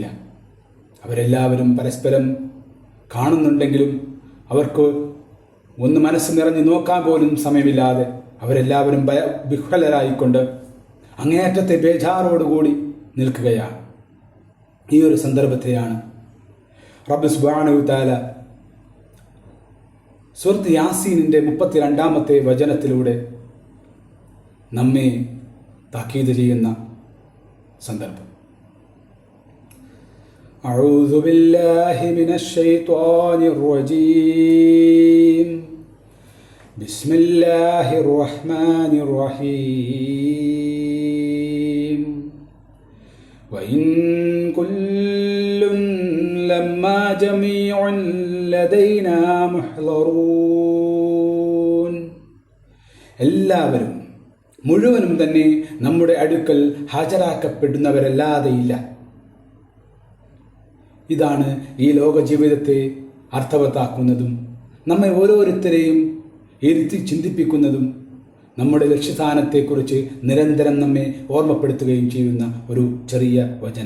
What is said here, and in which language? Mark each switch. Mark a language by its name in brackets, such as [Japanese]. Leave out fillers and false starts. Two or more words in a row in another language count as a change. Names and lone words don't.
[Malayalam] അവരെല്ലാവരും പരസ്പരം കാണുന്നുണ്ടെങ്കിലും അവർക്ക് ഒന്ന് മനസ്സ് നിറഞ്ഞ് നോക്കാൻ പോലും സമയമില്ലാതെ അവരെല്ലാവരും വിഹ്വലരായിക്കൊണ്ട് അങ്ങേയറ്റത്തെ ബേജാറോടുകൂടി നിൽക്കുകയാണ്. ഈ ഒരു സന്ദർഭത്തെയാണ് [Arabic] رب سبحانه تعالى [Malayalam] സൂറത്ത് യാസീനിൻ്റെ 32-ാമത്തെ വചനത്തിലൂടെ നമ്മെ താക്കീത് ചെയ്യുന്ന സന്ദർഭം. [Arabic] أعوذ بالله من الشيطان الرجيم بسم الله الرحمن الرحيم وإن كل لما جميع لدينا محضرون. [Malayalam] എല്ലാവരും മുഴുവനും തന്നെ നമ്മുടെ അടുക്കൽ ഹാജരാക്കപ്പെടുന്നവരല്ലാതെയില്ല. ഇതാണ് ഈ ലോക ജീവിതത്തെ അർത്ഥവത്താക്കുന്നതും നമ്മെ ഓരോരുത്തരെയും ഇരുത്തി ചിന്തിപ്പിക്കുന്നതും നമ്മുടെ ലക്ഷ്യസ്ഥാനത്തെക്കുറിച്ച് നിരന്തരം നമ്മെ ഓർമ്മപ്പെടുത്തുകയും ചെയ്യുന്ന ഒരു ചെറിയ വചനം.